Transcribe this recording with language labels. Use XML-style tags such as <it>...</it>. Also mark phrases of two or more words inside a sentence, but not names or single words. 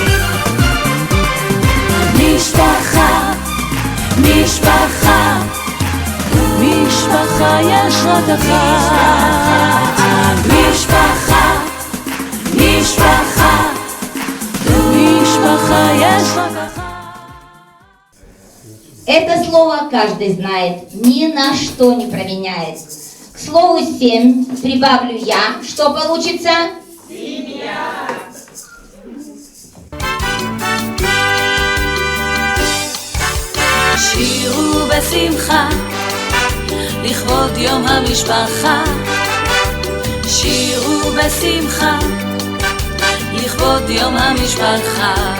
<he>משפחה, משפחה, משפחה יש רק אחת. משפחה, משפחה, משפחה יש רק אחת.</he> <ru>Это слово каждый знает, ни на что не променяет. К слову 7 прибавлю я. Что получится? Семья.</ru> <he>שירו בשמחה לכבוד יום המשפחה, שירו בשמחה לכבוד יום המשפחה.</he>